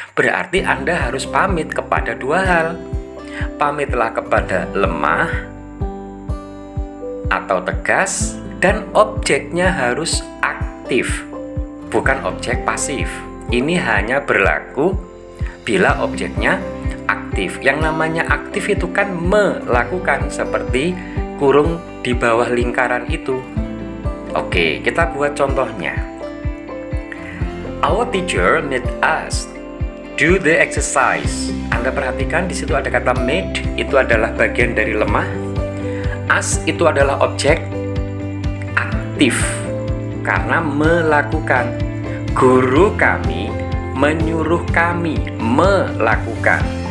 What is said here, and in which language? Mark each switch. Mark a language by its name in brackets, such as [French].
[Indonesian] Berarti Anda harus pamit kepada 2 hal. Pamitlah kepada lemah atau tegas, dan objeknya harus aktif, bukan objek pasif. Ini hanya berlaku bila objeknya aktif. Yang namanya aktif itu kan melakukan, seperti kurung di bawah lingkaran itu. Oke, kita buat contohnya. [English] Our teacher made us do the exercise. [Indonesian] Anda perhatikan di situ ada kata made, itu adalah bagian dari lemah. Us itu adalah objek aktif karena melakukan. Guru kami menyuruh kami melakukan.